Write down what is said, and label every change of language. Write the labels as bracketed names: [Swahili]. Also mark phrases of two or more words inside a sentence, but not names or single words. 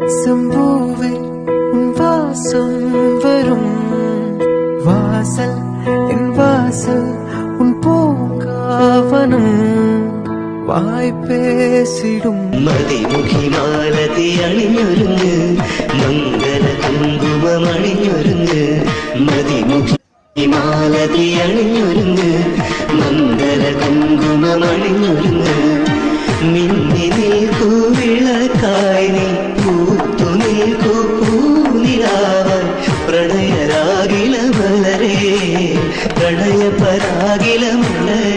[Tamil] பூவே உன் வாசம் வரும் வாசல் என் வாசல் உன் பூங்காவனம் வாய் பேசிடும் [Malayalam] മതിമുഖി മാലതി അണിഞ്ഞൊരുങ്ങ് മംഗല കുങ്കുമം അണിഞ്ഞൊരുങ്ങ് മതിമുഖി മാലതി അണിഞ്ഞൊരുങ്ങ് മംഗല കുങ്കുമം അണിഞ്ഞൊരുങ്ങ് മിന്നി നിൽക്കൂ വിളക്കായി നീ പൂത്തു നിൽക്കൂ പൂനിലാവാൻ പ്രണയരാഗില മലരേ പ്രണയ പരാഗില